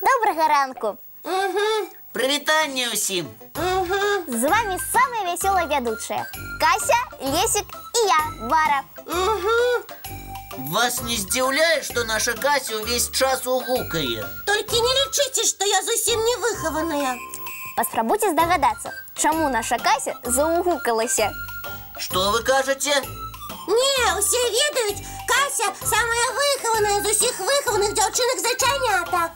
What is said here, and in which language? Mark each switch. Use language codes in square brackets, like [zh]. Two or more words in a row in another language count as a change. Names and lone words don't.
[uk] Доброго ранку! [be] Прывітанне ўсім! [ru] З вами самая веселая ведущая Кася, Лесик и я, Вара. [be] Вас не здзіўляе, што наша Кася ўвесь час угукае? Только не лічыце, што я зусім не выхаваная. Паспрабуйце здагадацца, чаму наша Кася заугукалася. Што вы кажаце? Не, усе ведаюць, Кася самая выхаваная з усіх выхаваных дзяўчынак-зайчанятак.